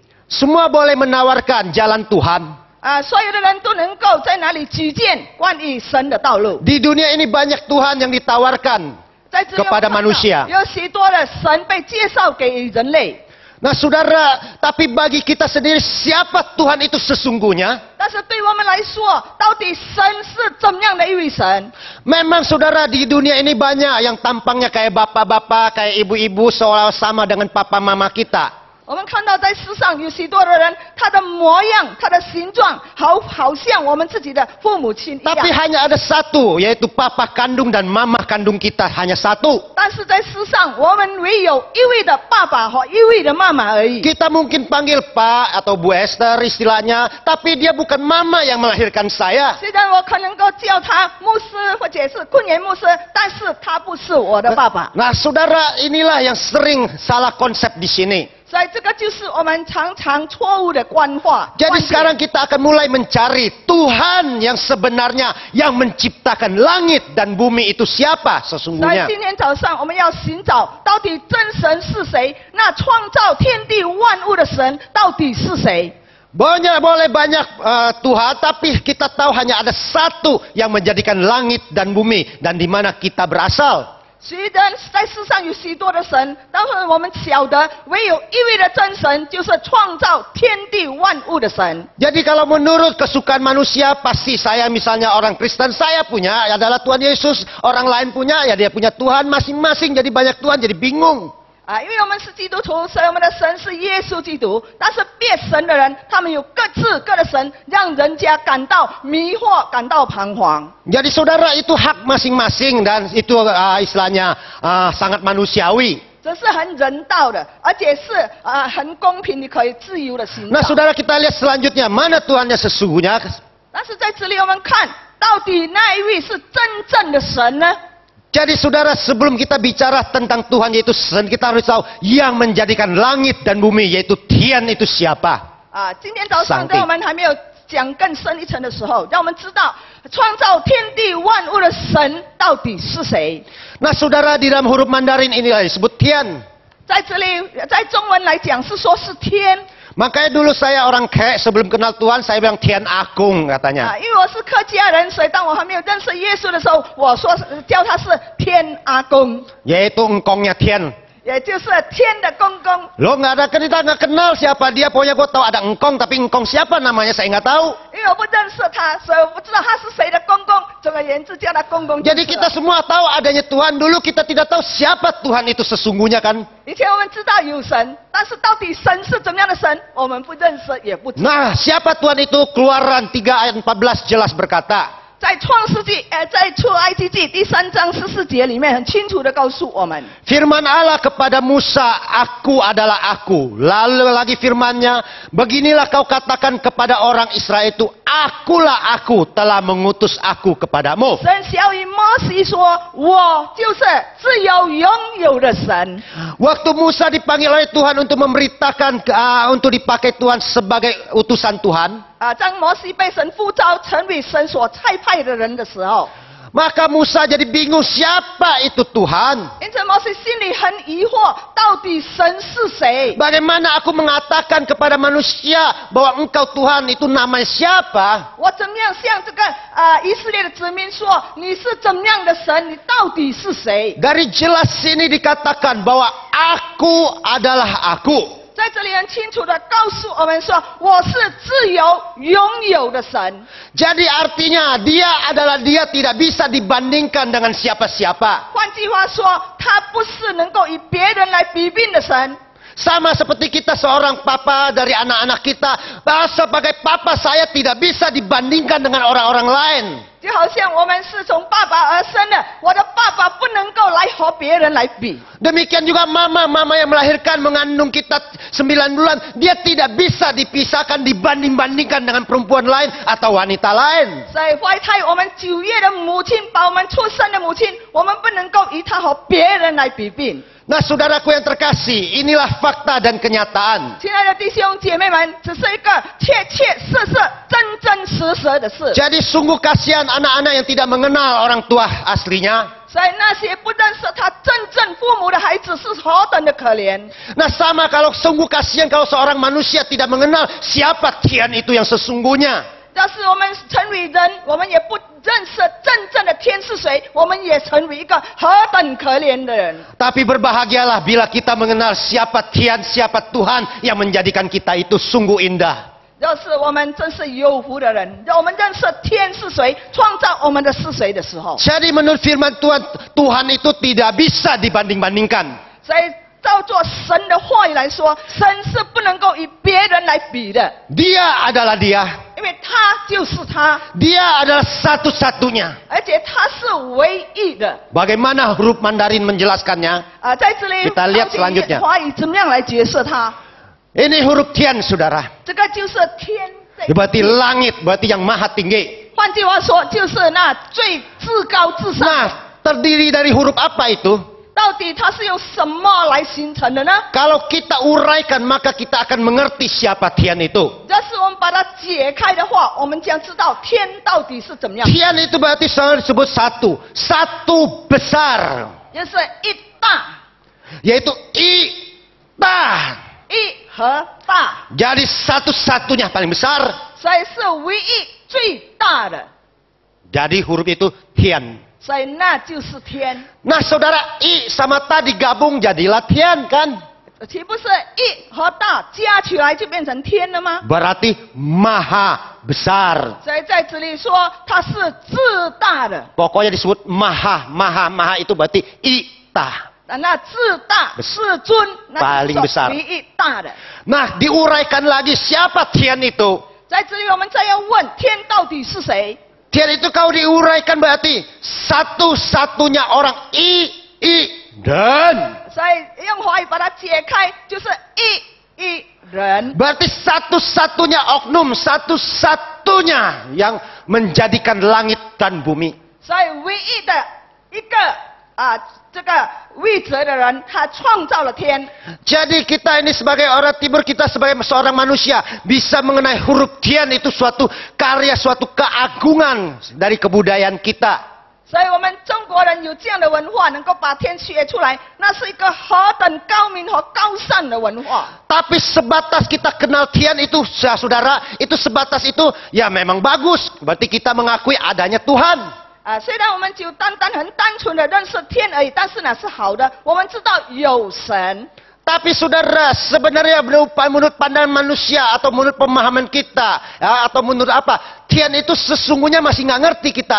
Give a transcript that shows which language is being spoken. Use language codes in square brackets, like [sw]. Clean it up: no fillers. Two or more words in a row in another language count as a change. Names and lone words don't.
[id] Semua boleh menawarkan jalan Tuhan. [zh] 所有的人都能够在哪里举荐关于神的道路。 [id] Di dunia ini banyak Tuhan yang ditawarkan [zh] 在这里我们 [id] kepada [zh] 看到 [id] manusia. [zh] 有许多的神被介绍给人类。 [id] Nah saudara, tapi bagi kita sendiri siapa Tuhan itu sesungguhnya? [zh] 但是对我们来说，到底神是怎样的一位神？ [id] Memang saudara di dunia ini banyak yang tampangnya kayak bapak-bapak, kayak ibu-ibu seolah sama dengan papa mama kita. [zh] 我们看到在世上有许多的人，他的模样、他的形状，好像我们自己的父母亲一样。 [id] Tapi hanya ada satu, yaitu papa kandung dan mama kandung kita, hanya satu. [zh] 但是在世上，我们唯有一位的爸爸和一位的妈妈而已。 [id] Kita mungkin panggil Pak atau Bu Esther istilahnya, tapi dia bukan mama yang melahirkan saya. [zh] 虽然我可能够叫他牧师或者是昆元牧师，但是他不是我的爸爸。 [id] Nah saudara, inilah yang sering salah konsep di sini. [zh] 所以这个就是我们常常错误的观化。 [id] Jadi [zh] 观点 [id] sekarang kita akan mulai mencari Tuhan yang sebenarnya yang menciptakan langit dan bumi itu siapa [zh] 所以 [id] sesungguhnya. [zh] 今天早上我们要寻找到底真神是谁？那创造天地万物的神到底是谁？ [id] Boleh banyak Tuhan, tapi kita tahu hanya ada satu yang menjadikan langit dan bumi dan di mana kita berasal. [zh] 虽然在世上有许多的神，但是我们晓得唯有一位的真神，就是创造天地万物的神。 [id] Jadi kalau menurut kesukaan manusia, pasti saya misalnya orang Kristen, saya punya adalah Tuhan Yesus. Orang lain punya, ya dia punya Tuhan masing-masing. Jadi banyak Tuhan, jadi bingung. [zh] 因为我们是基督徒，所以我们的神是耶稣基督。但是别神的人，他们有各自各的神，让人家感到迷惑，感到彷徨。 [id] Jadi saudara itu hak masing-masing dan itu istilahnya sangat manusiawi. [zh] 这是很人道的，而且是很公平，你可以自由的行 [id] Nah [zh] 走。 [id] saudara kita lihat selanjutnya, mana Tuhannya sesungguhnya? [zh] 但是在这里我们看到底那一位是真正的神呢？ [id] Jadi saudara sebelum kita bicara tentang Tuhan yaitu Tuhan, kita harus tahu yang menjadikan langit dan bumi yaitu Tian itu siapa? [zh] 今天早上在我们还没有讲更深一层的时候，让我们知道创造天地万物的神到底是谁。 [id] Nah saudara di dalam huruf Mandarin inilah disebut Tian. [zh] 在这里，在中文来讲是说是天。 [id] Makanya dulu saya orang Kek sebelum kenal Tuhan saya bilang Tian Agung katanya. [zh] 因为我是客家人，所以当我还没有认识耶稣的时候，我说叫他是天阿公， [id] Yaitu engkongnya Tian. [zh] 也就是天的公公。 [id] Lo nggak ada kita nggak kenal siapa dia, pokoknya gue tahu ada engkong tapi engkong siapa namanya saya nggak tahu. [zh] 因为我不认识他，所以我不知道他是谁的公公。总而言之，叫他公公。 [id] Jadi kita semua tahu adanya Tuhan, dulu kita tidak tahu siapa Tuhan itu sesungguhnya kan. [zh] 以前我们知道有神，但是到底神是怎么样的神，我们不认识，也不知道。 [id] Nah siapa Tuhan itu? Keluaran 3 ayat 14 jelas berkata. [zh] 在创世纪，在出埃及记第3章14节里面，很清楚的告诉我们。 [id] Firman Allah kepada Musa, aku adalah aku. Lalu lagi firmannya, beginilah kau katakan kepada orang Israel itu, akulah aku telah mengutus aku kepadamu. [zh] 神小与摩西说：“我就是自由拥有的神。” [id] Waktu Musa dipanggil oleh Tuhan untuk memberitakan, untuk dipakai Tuhan sebagai utusan Tuhan. [zh] 当摩西被神呼召成为神所差派的人的时候， [id] Maka Musa jadi bingung siapa itu Tuhan. [zh] 因此摩西心里很疑惑，到底神是谁？ [id] Bagaimana aku mengatakan kepada manusia bahwa engkau Tuhan itu namanya siapa? [zh] 我怎么样向这个以色列的子民说，你是怎么样的神？你到底是谁？ [id] Dari jelas sini dikatakan bahwa aku adalah aku. [zh] 在这里很清楚的告诉我们说，我是自由拥有的神。 [id] Jadi artinya dia adalah dia tidak bisa dibandingkan dengan siapa-siapa. [zh] 换句话说，他不是能够以别人来比拼的神。 [id] Sama seperti kita seorang papa dari anak-anak kita. Sebagai papa saya tidak bisa dibandingkan dengan orang-orang lain. [zh] 就好像我们是从爸爸而生的，我的爸爸不能够来和别人来比。 [id] Demikian juga mama yang melahirkan mengandung kita 9 bulan. Dia tidak bisa dipisahkan dibanding-bandingkan dengan perempuan lain atau wanita lain. [zh] 所以怀胎我们9月的母亲，把我们出生的母亲，我们不能够以她和别人来比拼。 [id] Nah, saudaraku yang terkasih, inilah fakta dan kenyataan. [zh] 亲爱的弟兄姐妹们，只是一个切切实实、真真实实的事。 [id] Jadi sungguh kasihan anak-anak yang tidak mengenal orang tua aslinya. [zh] 所以那些不认识他真正父母的孩子是何等的可怜。 [id] Nah, sama kalau sungguh kasihan kalau seorang manusia tidak mengenal siapa Tian itu yang sesungguhnya. [zh] 要是我们成为人，我们也不认识真正的天是谁，我们也成为一个何等可怜的人。 [id] Tapi berbahagialah bila kita mengenal siapa Tian, siapa Tuhan yang menjadikan kita itu sungguh indah. [zh] 要是我们真是有福的人，让我们认识天是谁，创造我们的是谁的时候， [id] Jadi menurut firman Tuhan, Tuhan itu tidak bisa dibanding-bandingkan. [zh] 所以照做神的话语来说，神是不能够与别人来比的， [id] Dia adalah Dia. [zh] 因为他就是他， [id] Dia adalah satu-satunya. [zh] 而且他是唯一的。 [id] Bagaimana huruf Mandarin menjelaskannya? [zh] 在这里 [id] Kita lihat selanjutnya. [zh] 华语怎么样来解释它？ [id] Ini huruf Tian, saudara. [zh] 这个就是天。 [id] Berarti langit, berarti yang maha tinggi. [zh] 换句话说，就是那最至高至上。 [id] Nah, terdiri dari huruf apa itu? [zh] 到底它是用什么来形成的呢？ [id] Kalau kita uraikan, maka kita akan mengerti siapa Tian itu. [zh] 要是我们把它解开的话，我们将知道天到底是怎么样。 [id] Tian itu berarti selalu disebut satu. Satu besar. [zh] 就是一大， [id] Yaitu I-Ta. [zh] 一和大， [id] Jadi satu-satunya paling besar. [zh] 所以是唯一最大的， [id] Jadi huruf itu Tian. [zh] 所以那就是天。 [id] Nah, saudara, I sama Ta digabung jadilah Tian kan? [zh] 岂不是一和大加起来就变成天了吗？ [id] Berarti maha besar. [zh] 所以在这里说它是至大的， [id] Pokoknya disebut maha itu berarti I-Ta. [zh] 那至大至尊，那 [id] Paling [zh] 就是 [id] besar [zh] 唯一大的。 [id] Nah, diuraikan lagi siapa Tian itu? [zh] 在这里我们再要问天到底是谁？ [id] Tian itu kalau diuraikan berarti satu-satunya orang dan [zh] 所以用华语把它解开，就是一人。 [id] berarti satu-satunya oknum, satu-satunya yang menjadikan langit dan bumi. [zh] 所以唯一的一个这个位置的人，他创造了天。 [id] Jadi kita ini sebagai orang timur, kita sebagai seorang manusia bisa mengenai huruf Tian itu suatu karya, suatu keagungan dari kebudayaan kita. [zh] 所以我们中国人有这样的文化，能够把天学出来，那是一个何等高明和高尚的文化。 [id] Tapi sebatas kita kenal Tian itu, saudara, itu sebatas itu ya memang bagus. Berarti kita mengakui adanya Tuhan. [zh] 虽然我们就单纯的认识天而已，但是呢是好的，我们知道有神。 [id] Tapi saudara, sebenarnya menurut pandangan manusia atau menurut pemahaman kita, ya, atau menurut apa, Tian itu sesungguhnya masih nggak ngerti kita.